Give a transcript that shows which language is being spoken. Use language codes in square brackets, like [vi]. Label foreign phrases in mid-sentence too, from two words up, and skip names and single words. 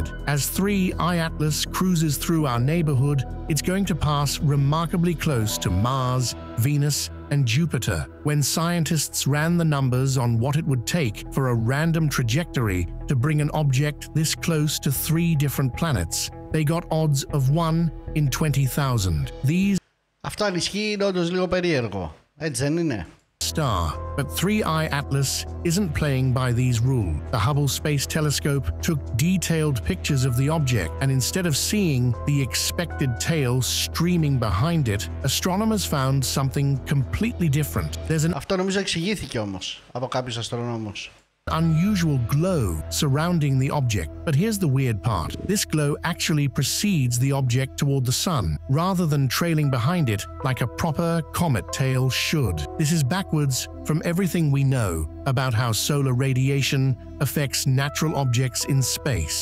[en] As 3I Atlas cruises through our neighborhood, it's going to pass remarkably close to Mars, Venus, and Jupiter. When scientists ran the numbers on what it would take for a random trajectory to bring an object this close to 3 different planets, they got odds of 1 in 20,000. These [el] Αυτό αν ισχύει είναι όντως λίγο περίεργο. Έτσι δεν είναι? [en] Star, but 3I Atlas isn't playing by these rules. The Hubble Space Telescope took detailed pictures of the object, and instead of seeing the expected tail streaming behind it, astronomers found something completely different. There's an [el] Αυτό νομίζω εξηγήθηκε όμως από κάποιους αστρονόμους. [en] unusual glow surrounding the object. But here's the weird part. This glow actually precedes the object toward the sun, rather than trailing behind it like a proper comet tail should. This is backwards from everything we know about how solar radiation affects natural objects in space.